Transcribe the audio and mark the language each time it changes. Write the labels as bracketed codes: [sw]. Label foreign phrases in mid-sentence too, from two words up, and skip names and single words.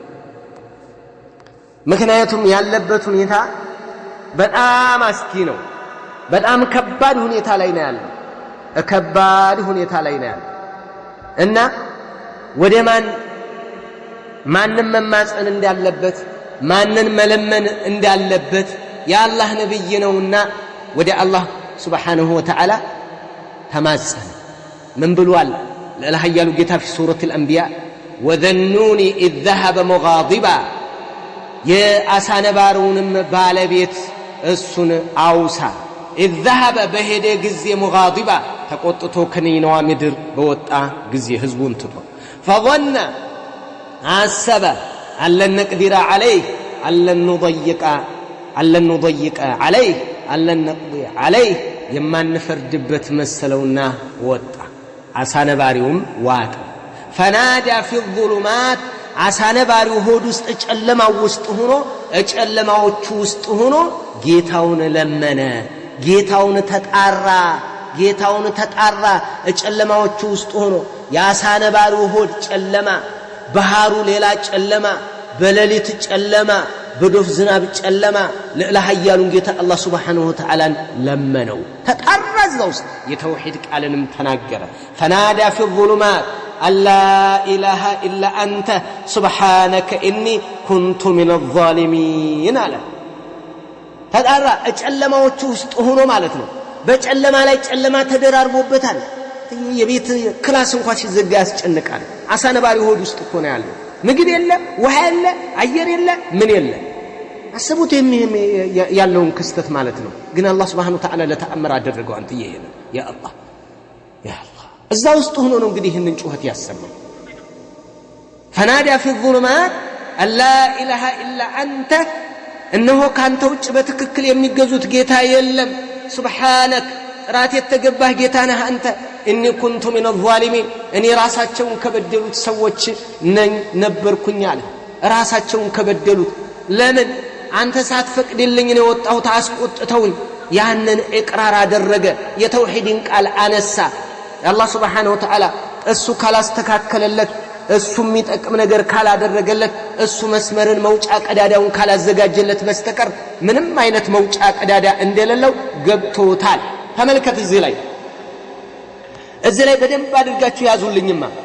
[am] ምክንያቱም ያለበት ሁኔታ በጣም አስኪ ነው በጣም ከባድ ሁኔታ ላይ ነው ያለው ከባድ ሁኔታ ላይ ነው ያለው እና ወደ ማንም መማፀን እንዳለበት ማንን መለመን እንዳለበት የአላህ ነብይ ነውና ወደ አላህ Subhanahu [ar] وتعالى [am] ተማፀነ ምን ብሏል ለኃያሉ ጌታ [ar] في سورة الأنبياء وذنوني إذ ذهب مغاضبا [am] የአሳ ነባሪውንም ባለቤት እሱን አውሳ [ar] إذ ذهب [am] በሄደ ጊዜ مغاضبا ተቆጥቶ ከነይናዋ ምድር በወጣ ጊዜ ህዝቡን ትቶ [ar] فظن عسب أن نقدر عليه أن نضيق عليه أن نقضي عليه [am] የማንፈርድበት መሰለውና ወጣ አሳ ነባሪውም ዋጠ [ar] فنادى في الظلمات [am] አሳ ነባሪው ሆድ ውስጥ ጨለማው ውስጥ ሆኖ ጨለማዎቹ ውስጥ ሆኖ ጌታውን ለመነ ጌታውን ተጣራ ጨለማዎቹ ውስጥ ሆኖ የአሳ ነባሪው ሆድ ጨለማ ባህሩ ሌላ ጨለማ በሌሊት ጨለማ በዶፍ ዝናብ ጨለማ ለላ ኃያሉን ጌታ አላህ [ar] سبحانه وتعالى [am] ለመነው ተጣራዘው የተውሂድ ቃልንም ተናገረ [ar] فنادى في الظلمات ألا إله إلا أنت سبحانك إني كنت من الظالمين [am] አለ ተጣራ ጨለማዎቹ ውስጥ ሆኖ ማለት ነው በጨለማ ላይ ጨለማ ተደራርቦበታል የቤት ክላስ እንኳን ሲዘጋ ያስጨንቃል አሳ ነባሪ ሆድ ውስጥ እኮ ነው ያለው ምግብ የለ ውሃ የለ አየር የለ ምን የለ አስቡት ያለውን ክስተት ማለት ነው ግን አላህ [ar] سبحانه وتعالى [am] ለተአምር አደረገው አንተ ይሄን ያ አላህ እዛ ውስጥ ሆኖ ነው እንግዲህ ይሄንን ጩኸት ያሰማው [ar] فنادى في الظلمات ألا إله إلا أنت [am] እነሆ ካንተ ውጭ በትክክል የሚገዙት ጌታ የለም سبحانك ራት የተገባህ ጌታ ነህ አንተ [ar] إني كنت من الظالمين [am] እኔ ራሳቸውን ከበደሉት ሰዎች ነበርኩኝ አለ ራሳቸውን ከበደሉት ለምን አንተ ሳትፈቅድልኝ ነው ወጣሁት አስቆጥተውኝ ያንን ኢቅራር አደረገ የተውሂድን ቃል አነሳ አላህ [ar] سبحانه وتعالى [am] እሱ ካላስተካከለለት እሱ የሚጠቅም ነገር ካላደረገለት እሱ መስመርን መውጫ ቀዳዳውን ካላዘጋጀለት በስተቀር ምንም አይነት መውጫ ቀዳዳ እንደሌለው ገብቶታል ተመልከት እዚህ ላይ እዚህ ላይ በደንብ አድርጋችሁ ያዙልኝማ